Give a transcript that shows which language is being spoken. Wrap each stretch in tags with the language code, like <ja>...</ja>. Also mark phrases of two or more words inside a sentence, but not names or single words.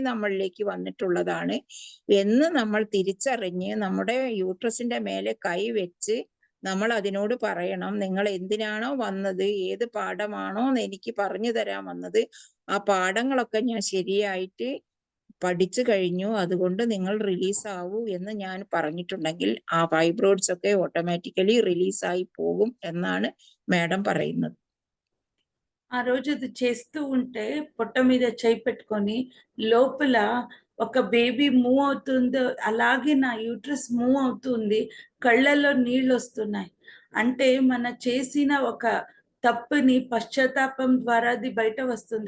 <ml>നമ്മളിലേക്ക് വന്നിട്ടുള്ളതാണ് എന്ന് നമ്മൾ തിരിച്ചറിഞ്ഞ് നമ്മുടെ യൂട്രസിന്റെ മേലെ കൈവച്ച് നമ്മൾ അതിനോട് പറയണം, നിങ്ങൾ എന്തിനാണോ വന്നത്, ഏത് പാഠമാണോ എനിക്ക് പറഞ്ഞു തരാൻ വന്നത്, ആ പാഠങ്ങളൊക്കെ ഞാൻ ശരിയായിട്ട് പഠിച്ചു കഴിഞ്ഞു, അതുകൊണ്ട് നിങ്ങൾ റിലീസ് ആവൂ എന്ന് ഞാൻ പറഞ്ഞിട്ടുണ്ടെങ്കിൽ ആ ഫൈബ്രോയിഡ്സ് ഒക്കെ</ml> <en>automatically released</en> <ml>പോകും എന്നാണ് మేడం പറയുന്നത്.</ml> <te>ఆ రోజు అది చేస్తూ ఉంటే పొట్ట మీద చేయి పెట్టుకొని లోపల ఒక</te> <en>baby move</en> <te>అవుతుందో అలాగే నా</te> <en>uterus move</en> <te>అవుతుంది, కళ్ళల్లో నీళ్ళు వస్తున్నాయి. అంటే మన చేసిన ఒక తప్పుని పశ్చాత్తాపం ద్వారా అది బయట వస్తుంది.</te>